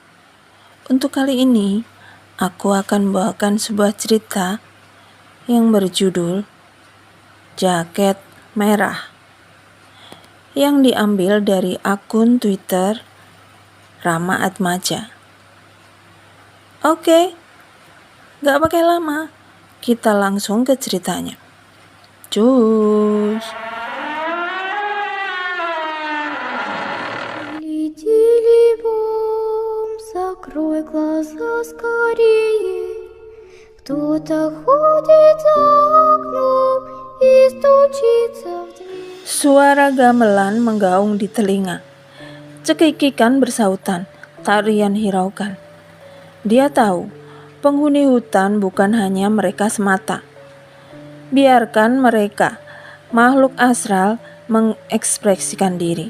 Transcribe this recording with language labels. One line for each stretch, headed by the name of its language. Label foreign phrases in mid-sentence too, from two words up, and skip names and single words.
Indonesian: Untuk kali ini, aku akan membawakan sebuah cerita yang berjudul Jaket Merah, yang diambil dari akun Twitter Rama Atmaja. Oke, gak pakai lama, kita langsung ke ceritanya. Cus.
Russian: Летели бом, закрой глаза скорее. Кто-то ходит за окном и стучится в дверь.
Indonesian: Suara gamelan menggaung di telinga. Cekikikan bersautan, tarian hiraukan. Dia tahu, penghuni hutan bukan hanya mereka semata. Biarkan mereka, makhluk astral, mengekspresikan diri.